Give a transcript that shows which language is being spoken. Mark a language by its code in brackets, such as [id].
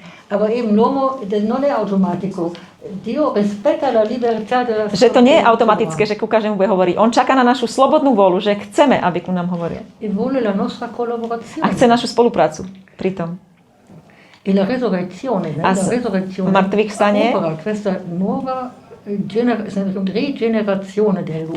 [de] Aber eben [it] l'uomo non è automatico. Dio rispetta la libertà della [sk] že to nie je automatické, že ku každému bude hovoriť. On čaká na našu slobodnú vôľu, že chceme, aby ku nám hovoril. [it] E vuole la nostra collaborazione. [sk] A chce našu spoluprácu pri tom. [it] E la resurrezione, [sk] a mŕtvych vstanie. [it] Questa nuova regenerazione dell'uomo.